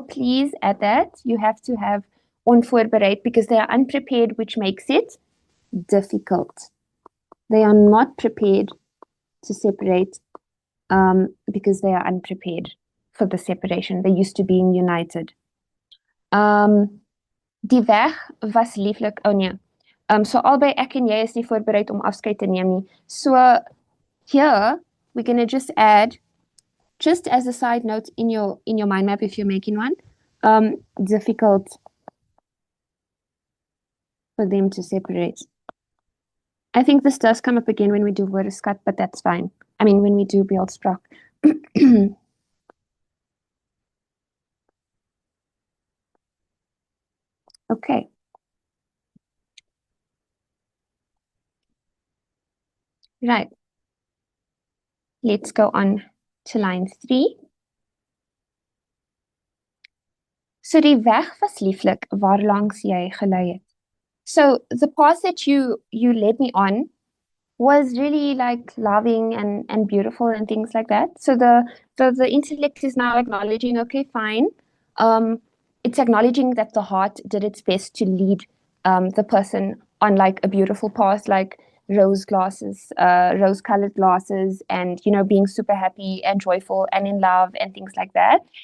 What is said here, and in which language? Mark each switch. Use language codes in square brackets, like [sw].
[en] Please add that. You have to have onvoorbereid because they are unprepared, which makes it difficult. They are not prepared to separate because they are unprepared for the separation. They're used to being united. [af] Die weg was lieflik. Oh nee. So albei ek en jy is nie voorbereid om afskeid te neem nie. [en] So here we're going to just add, just as a side note in your mind map if you're making one, difficult for them to separate. I think this does come up again when we do woordeskat, but that's fine. I mean, when we do beeldspraak. Okay. Right. Let's go on to line 3. [af] So die weg was lieflik waarlangs jy gelei het. [en] So the path that you led me on was really like loving and beautiful and things like that. So the intellect is now acknowledging, okay, fine. It's acknowledging that the heart did its best to lead the person on like a beautiful path, like rose-colored glasses, and being super happy and joyful and in love and things like that.